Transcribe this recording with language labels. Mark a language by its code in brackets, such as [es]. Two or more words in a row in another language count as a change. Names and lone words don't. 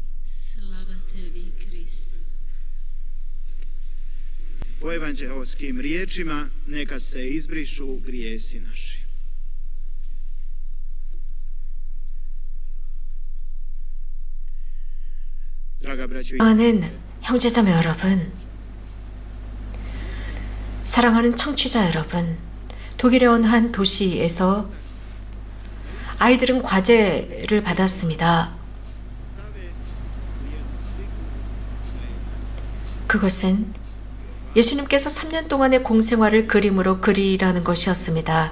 [hr] Slava tebi, Kriste. po evanđeoskim riječima, neka se izbrišu grijesi naši. Draga braćo i [ko] 사랑하는 형제자매 여러분, 사랑하는 청취자 여러분, 독일의 어느 한 도시에서 아이들은 과제를 받았습니다. 그것은 예수님께서 3년 동안의 공생활을 그림으로 그리라는 것이었습니다.